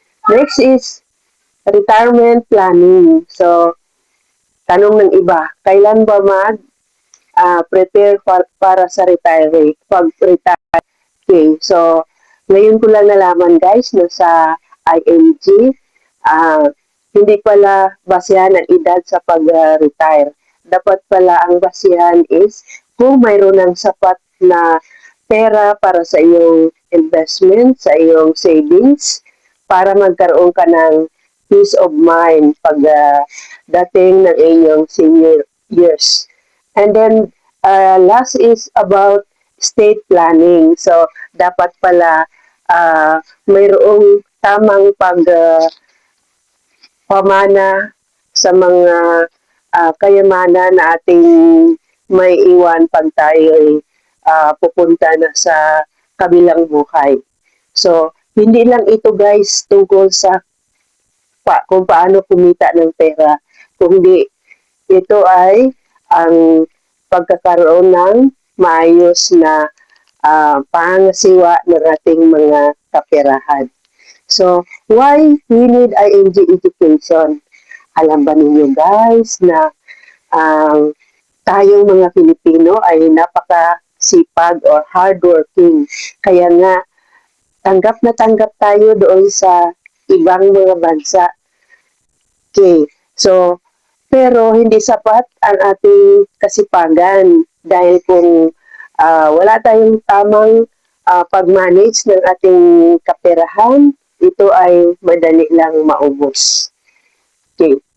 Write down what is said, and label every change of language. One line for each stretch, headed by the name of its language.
English: Next is retirement planning.
Filipino: So, tanong ng iba, kailan ba prepare para sa pag-retire? Okay. So, ngayon ko lang nalaman guys na sa IMG, hindi pala basihan ang edad sa pag-retire. Dapat pala ang basihan is kung mayroon ng sapat na pera para sa iyong investment, sa iyong savings, para magkaroon ka ng peace of mind pag dating ng iyong senior years.
English: And then, last is about estate planning.
Filipino: So, dapat pala mayroong tamang pamana sa mga kayamanan na ating may iwan pag tayo pupunta na sa kabilang buhay. So, hindi lang ito guys tungkol sa kung paano kumita ng pera, kundi ito ay ang pagkakaroon ng maayos na pangasiwa ng ating mga kaperahan.
English: So, why we need IMG education?
Filipino: Alam ba ninyo guys na tayong mga Pilipino ay napakasipag or hardworking. Kaya nga, tanggap na tanggap tayo doon sa ibang mga bansa. Okay. So, pero hindi sapat ang ating kasipagan dahil kung wala tayong tamang pag-manage ng ating kaperahan, ito ay madali lang maubos. Okay.